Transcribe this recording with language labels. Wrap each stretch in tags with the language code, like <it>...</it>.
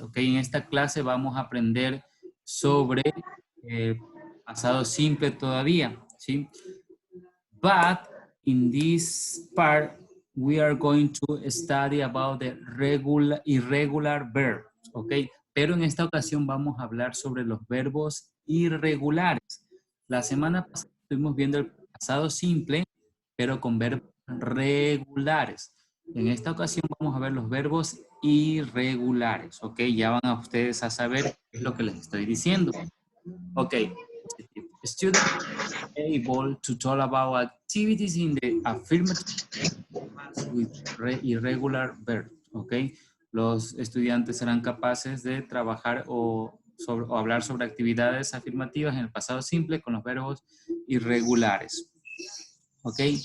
<es>Okay, en esta clase vamos a aprender sobre pasado simple todavía, ¿sí?</es> <en>But in this part, we are going to study about the irregular verbs, ¿ok?</en> <es>Pero en esta ocasión vamos a hablar sobre los verbos irregulares. La semana pasada estuvimos viendo el pasado simple, pero con verbos regulares. En esta ocasión vamos a ver los verbos irregulares, ¿ok? Ya van a ustedes a saber qué es lo que les estoy diciendo. Ok.</es> <en>Students able to talk about activities in the affirmative with irregular verbs, ¿ok?</en> <es>Los estudiantes serán capaces de trabajar o hablar sobre actividades afirmativas en el pasado simple con los verbos irregulares, ¿ok?</es>